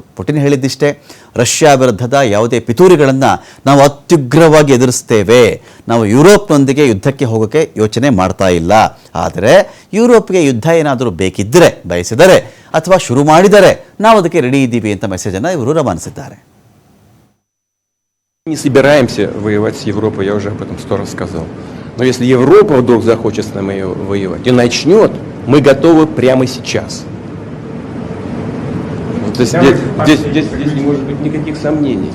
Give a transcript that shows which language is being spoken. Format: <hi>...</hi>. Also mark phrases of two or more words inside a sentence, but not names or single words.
<kn>ಪುಟಿನ್ ಹೇಳಿದ್ದಿಷ್ಟೇ, ರಷ್ಯಾ ವಿರುದ್ಧದ ಯಾವುದೇ ಪಿತೂರಿಗಳನ್ನು ನಾವು ಅತ್ಯುಗ್ರವಾಗಿ ಎದುರಿಸ್ತೇವೆ. ನಾವು ಯುರೋಪ್ನೊಂದಿಗೆ ಯುದ್ಧಕ್ಕೆ ಹೋಗೋಕ್ಕೆ ಯೋಚನೆ ಮಾಡ್ತಾ ಇಲ್ಲ. ಆದರೆ ಯುರೋಪ್ಗೆ ಯುದ್ಧ ಏನಾದರೂ ಬೇಕಿದ್ದರೆ, ಬಯಸಿದರೆ ಅಥವಾ ಶುರು ಮಾಡಿದರೆ ನಾವು ಅದಕ್ಕೆ ರೆಡಿ ಇದ್ದೀವಿ ಅಂತ ಮೆಸೇಜನ್ನು ಇವರು ರವಾನಿಸಿದ್ದಾರೆ.</kn> <ru>Не собираемся воевать с Европой, я уже об этом 100 раз сказал. Но если Европа вдруг захочет с нами воевать и начнет, мы готовы прямо сейчас. Здесь не может быть никаких сомнений.</ru>